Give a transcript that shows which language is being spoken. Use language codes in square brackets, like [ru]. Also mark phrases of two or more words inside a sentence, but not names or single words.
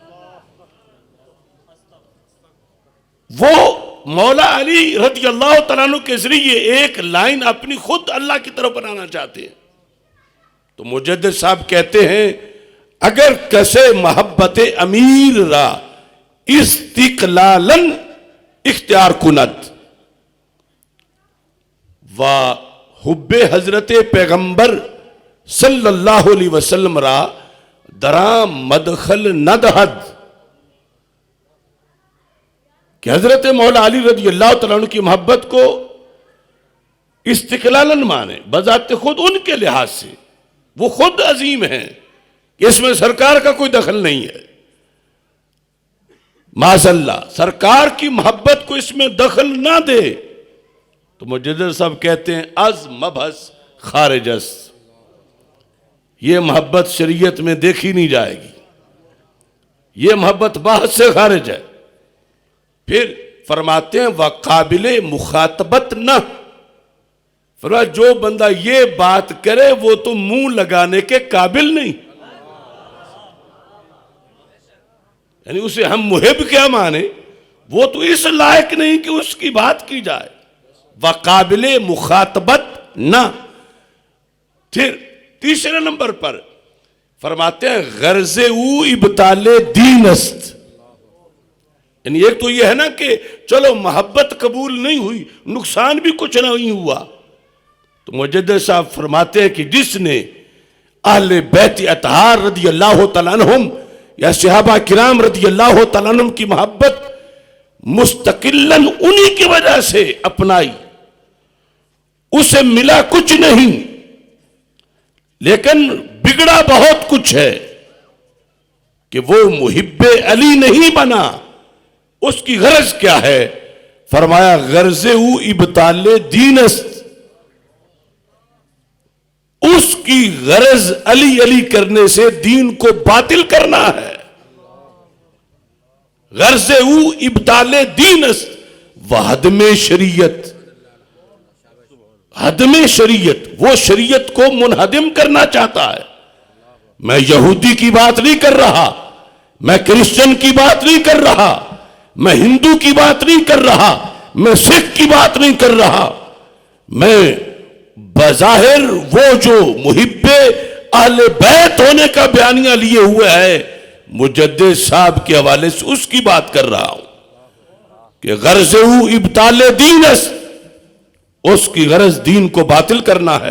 [ur] وہ مولا علی رضی اللہ تعالیٰ عنہ کے ذریعے ایک لائن اپنی خود اللہ کی طرف بنانا چاہتے ہیں، تو مجدد صاحب کہتے ہیں [fa] اگر کسے محبت امیر را استقلالن اختیار کند و حب حضرت پیغمبر صلی اللہ علیہ وسلم را درام مدخل ندہد، [ur] کہ حضرت مولا علی رضی اللہ تعالیٰ عنہ کی محبت کو استقلالن مانے، بذات خود ان کے لحاظ سے وہ خود عظیم ہیں کہ اس میں سرکار کا کوئی دخل نہیں ہے، معاذ اللہ، سرکار کی محبت کو اس میں دخل نہ دے، تو مجدد صاحب کہتے ہیں [fa] از مبحث خارجس، [ur] یہ محبت شریعت میں دیکھی نہیں جائے گی، یہ محبت بحث سے خارج ہے۔ پھر فرماتے ہیں [fa] وقابل مخاطبت نہ، [ur] فرمایا جو بندہ یہ بات کرے وہ تو منہ لگانے کے قابل نہیں، یعنی اسے ہم محب کیا مانے، وہ تو اس لائق نہیں کہ اس کی بات کی جائے، [fa] وقابل مخاطبت نہ۔ [ur] پھر تیسرے نمبر پر فرماتے ہیں [fa] غرض او ابطال دین است، [ur] یعنی ایک تو یہ ہے نا کہ چلو محبت قبول نہیں ہوئی، نقصان بھی کچھ نہیں ہوا، تو مجدد صاحب فرماتے ہیں کہ جس نے اہل بیت اطہار رضی اللہ تعالیٰ عنہم یا صحابہ کرام رضی اللہ تعالیٰ عنہم کی محبت مستقلاً انہی کی وجہ سے اپنائی، اسے ملا کچھ نہیں لیکن بگڑا بہت کچھ ہے کہ وہ محب علی نہیں بنا۔ اس کی غرض کیا ہے؟ فرمایا [fa] غرض او ابطال دین است، [ur] اس کی غرض علی علی کرنے سے دین کو باطل کرنا ہے۔ [fa] غرض او ابطال دین است وحدم شریعت، حدم شریعت، [ur] وہ شریعت کو منہدم کرنا چاہتا ہے۔ میں یہودی کی بات نہیں کر رہا، میں کرسچن کی بات نہیں کر رہا، میں ہندو کی بات نہیں کر رہا، میں سکھ کی بات نہیں کر رہا، میں بظاہر وہ جو محب اہل بیت ہونے کا بیانیہ لیے ہوئے ہے مجدد صاحب کے حوالے سے اس کی بات کر رہا ہوں کہ [fa] غرض او ابطال دین است، [ur] اس کی غرض دین کو باطل کرنا ہے۔